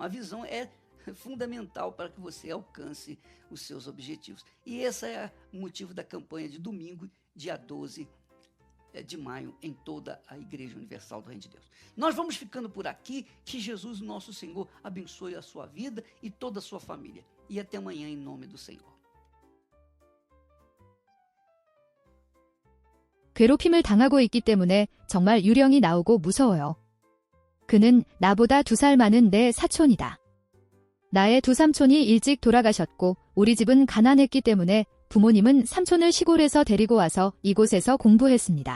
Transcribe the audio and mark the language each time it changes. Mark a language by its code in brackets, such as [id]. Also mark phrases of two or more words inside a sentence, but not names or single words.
[pt] A visão é fundamental para que você alcance os seus objetivos. E esse é o motivo da campanha de domingo, dia 12 de maio, em toda a Igreja Universal do Reino de Deus. Nós vamos ficando por aqui. Que Jesus, nosso Senhor, abençoe a sua vida e toda a sua família. E até amanhã, em nome do Senhor. [ko] 괴롭힘을 당하고 있기 때문에 정말 유령이 나오고 무서워요. 그는 나보다 2살 많은 내 사촌이다. 나의 두 삼촌이 일찍 돌아가셨고 우리 집은 가난했기 때문에 부모님은 삼촌을 시골에서 데리고 와서 이곳에서 공부했습니다.